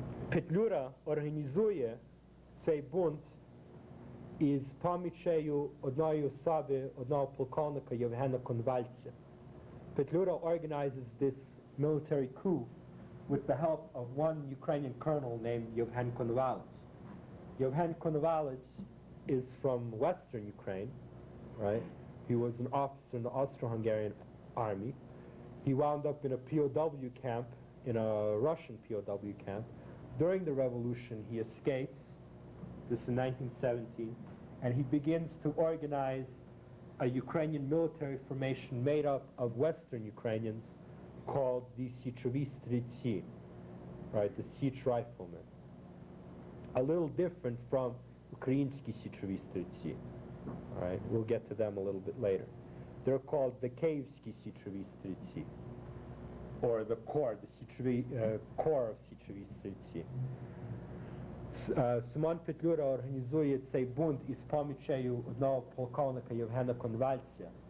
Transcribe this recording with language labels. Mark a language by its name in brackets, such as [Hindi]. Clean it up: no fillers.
[Ukrainian] Petlura організує цей бунт із помічею одної особи, одного полковника Євгена Конвальця. [English] Petlura organizes this military coup with the help of one Ukrainian colonel named Yevhen Konovalets. Yevhen Konovalets is from Western Ukraine, right? He was an officer in the Austro-Hungarian army. He wound up in a POW camp, in a Russian POW camp. During the revolution, he escapes, this is in 1917, and he begins to organize a Ukrainian military formation made up of Western Ukrainians called the Sieczowi Strelci, right, the Siege Riflemen. A little different from Ukrainsky Sieczowi Strelci, right? We'll get to them a little bit later. They're called the Kievsky Sieczowi Strelci, or the Corps, the Corps of Sieczowi Strelci. [Ukrainian] Симон Петлюра організує цей бунт із помічею одного полковника Євгена Конвальця.